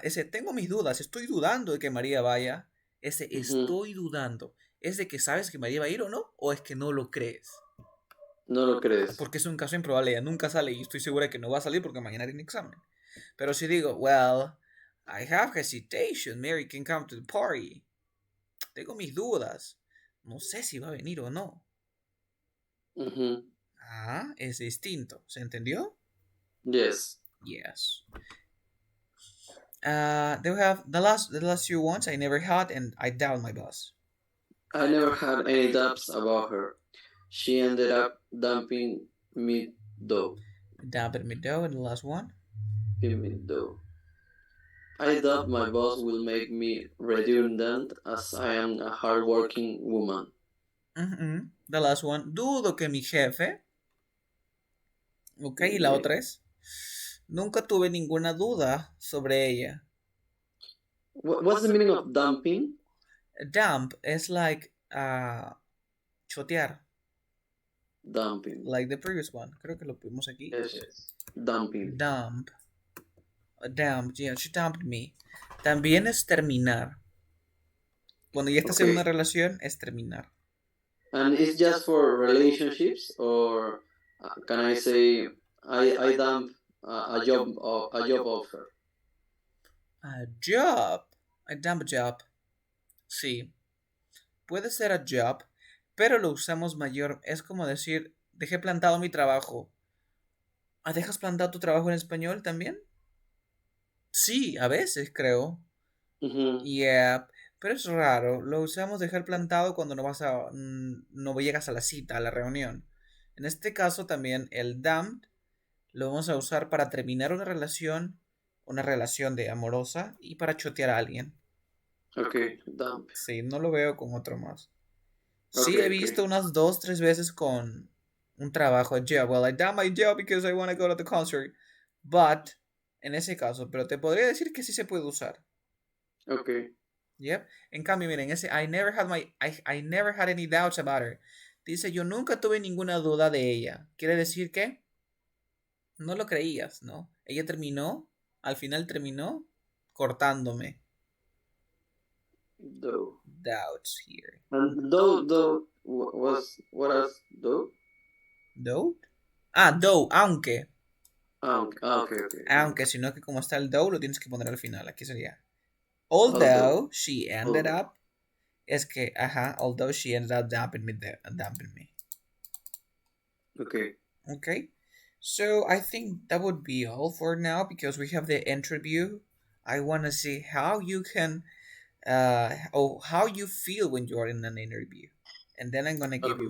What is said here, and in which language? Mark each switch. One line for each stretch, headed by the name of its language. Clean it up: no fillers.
Spanish: Ese, tengo mis dudas, estoy dudando de que María vaya. Ese, estoy dudando. ¿Es de que sabes que María va a ir o no? ¿O es que no lo crees? No lo crees. Porque es un caso improbable. Ella nunca sale y estoy segura que no va a salir porque mañana tiene examen. Pero si digo,
English: well, I have hesitation. Mary can come to the party.
Spanish: Tengo mis dudas. No sé si va a venir o no. Mm-hmm. Ah, es distinto. ¿Se entendió?
English: Yes. Yes. They have the last few ones I never had, and I doubt my boss. I never had any doubts about her. She ended up dumping me though. Dampen me dough, and the last one. Me though. I doubt my boss will make me redundant as I am a hardworking woman. The last one.
Spanish: Dudo que mi jefe. Ok, y la
English: Okay.
Spanish: otra es. Nunca tuve ninguna duda sobre ella.
English: What's the meaning of dumping? Dump is like chotear, Dumping. like the previous one.
Spanish: Creo que lo pusimos aquí.
English: Yes, yes. Dumping. Dump. Dump, yeah, she dumped me.
Spanish: También es terminar. Cuando ya estás en una
English: Okay.
Spanish: relación, es terminar.
English: And it's just for relationships, or can I say I dump a job offer? A job. I dump a job.
Spanish: Sí, puede ser a job, pero lo usamos mayor. Es como decir, dejé plantado mi trabajo. ¿Ah, dejas plantado tu trabajo en español también? Sí, a veces creo. Mm-hmm.
English: Yeah,
Spanish: pero es raro. Lo usamos dejar plantado cuando no llegas a la cita, a la reunión. En este caso también el dump lo vamos a usar para terminar una relación de amorosa y para chotear a alguien.
English: Okay, dump.
Spanish: Sí, no lo veo con otro más. Sí, he
English: Okay, okay.
Spanish: visto unas 2, 3 veces con un trabajo de job.
English: Well, I done my job because I want to go to the concert. But,
Spanish: en ese caso, pero te podría decir que sí se puede usar.
English: Okay. Yep.
Spanish: En cambio, miren, ese
English: I never had any doubts about her.
Spanish: Dice, yo nunca tuve ninguna duda de ella. Quiere decir que no lo creías, ¿no? Ella terminó, al final terminó cortándome.
English: Though. Doubts here. And though was what else though? Doubt? Ah, though, aunque. Okay, okay.
Spanish: Aunque, sino que como está el though, lo tienes que poner al final. Aquí sería.
English: Although. Although she ended Although. up.
Spanish: Es que, ajá,
English: although she ended up dumping me. Okay. Okay. So I think that would be all for now because we have the interview. I want to see how you can, how you feel when you're in an interview, and then I'm gonna give you